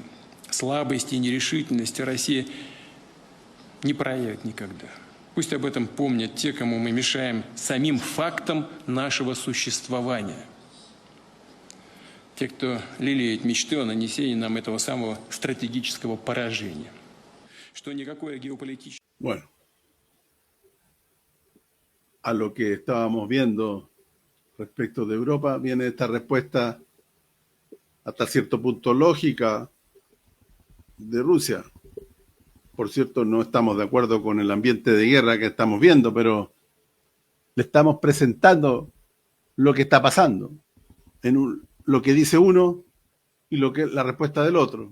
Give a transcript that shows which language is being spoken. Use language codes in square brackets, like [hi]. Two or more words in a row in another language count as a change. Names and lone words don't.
[ru] Слабости и нерешительности Россия не проявит никогда. Пусть об этом помнят те, кому мы мешаем самим фактом нашего существования. Те, кто лелеет мечты о нанесении нам этого самого стратегического поражения. Что никакое геополитическое... [es] Bueno, a lo que estábamos viendo respecto de Europa, viene esta respuesta hasta cierto punto lógica de Rusia. Por cierto, no estamos de acuerdo con el ambiente de guerra que estamos viendo, pero le estamos presentando lo que está pasando, lo que dice uno y la respuesta del otro.